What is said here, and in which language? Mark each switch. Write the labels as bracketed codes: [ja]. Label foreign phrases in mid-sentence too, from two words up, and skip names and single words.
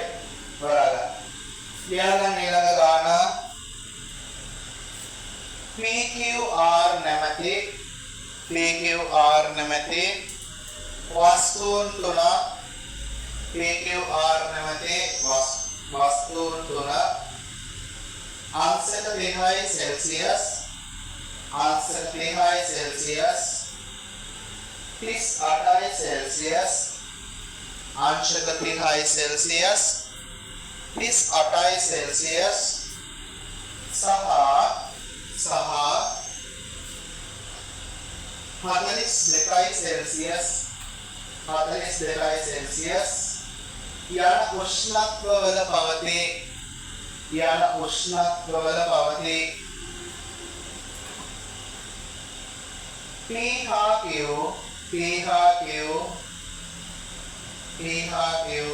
[si] වරාගන්න. ලියාගන්න ඊළඟ ගාන PQR නැමැති වස්තුන් තුන PQR නැමැති වස්තුන් තුන අංශක 30යි සෙල්සියස් අංශක 30යි සෙල්සියස් 38යි සෙල්සියස් අංශක 30 සෙල්සියස් 38 සෙල්සියස් සහ 42 සෙල්සියස් 42 සෙල්සියස් යන උෂ්ණත්ව වල පවතේ PHQ